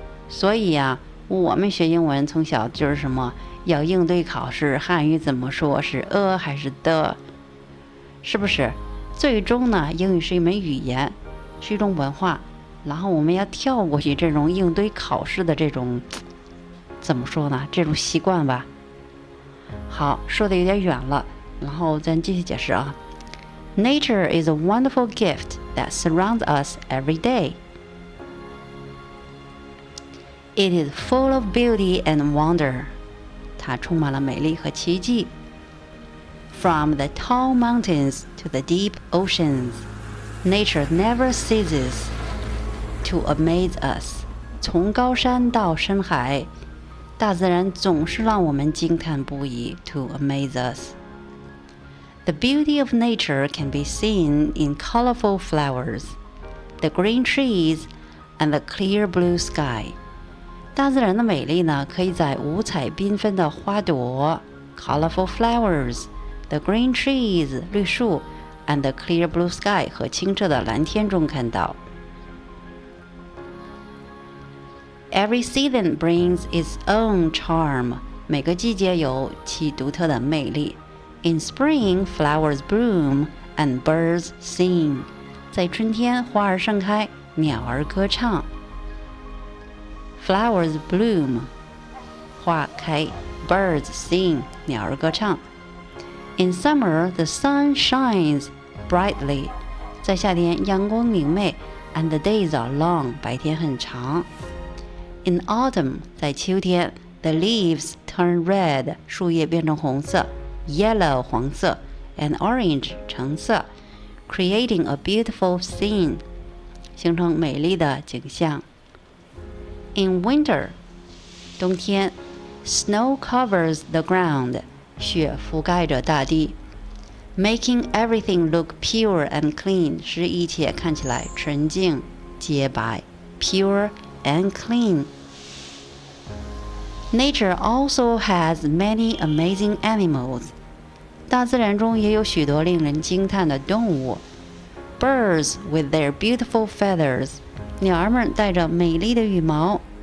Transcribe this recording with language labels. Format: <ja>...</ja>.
<zh>所以呀，我们学英文从小就是什么，要应对考试，汉语怎么说，是还是的，是不是？最终呢，英语是一门语言，是一种文化，然后我们要跳过去这种应对考试的这种怎么说呢，这种习惯吧。好，说的有点远了，然后咱继续解释啊。</zh> <en>Nature is a wonderful gift that surrounds us every day. It is full of beauty and wonder.</en> <zh>它充满了美丽和奇迹。</zh> <en>From the tall mountains to the deep oceans, nature never ceases to amaze us.</en> <zh>从高山到深海，大自然总是让我们惊叹不已</zh> <en>to amaze us. The beauty of nature can be seen in colorful flowers, the green trees, and the clear blue sky.</en> <zh>大自然的美丽呢，可以在五彩缤纷的花朵</zh> <en>colorful flowers, the green trees</en> <zh>绿树</zh> <en>and the clear blue sky</en> <zh>和清澈的蓝天中看到。</zh> <en>Every season brings its own charm.</en> <zh>每个季节有其独特的魅力。</zh> <en>In spring, flowers bloom and birds sing.</en> <zh>在春天，花儿盛开，鸟儿歌唱。</zh> <en>Flowers bloom,</en> <zh>花开。</zh> <en>Birds sing,</en> <zh>鸟儿歌唱。</zh> <en>In summer, the sun shines brightly.</en> <zh>在夏天，阳光明媚</zh> <en>and the days are long.</en> <zh>白天很长。</zh> <en>In autumn,</en> <zh>在秋天</zh> <en>the leaves turn red.</en> <zh>树叶变成红色</zh> <en>yellow</en> <zh>黄色</zh> <en>and orange</en> <zh>橙色</zh> <en>creating a beautiful scene.</en> <zh>形成美丽的景象。</zh> <en>In winter,</en> <zh>冬天</zh> <en>snow covers the ground.</en> <zh>雪覆盖着大地</zh> <en>making everything look pure and clean.</en> <zh>使一切看起来纯净洁白</zh> <en>pure and clean. Nature also has many amazing animals.</en> <zh>大自然中也有许多令人惊叹的动物。</zh> <en>Birds with their beautiful feathers.</en> <zh>鸟儿们带着美丽的羽毛。</zh>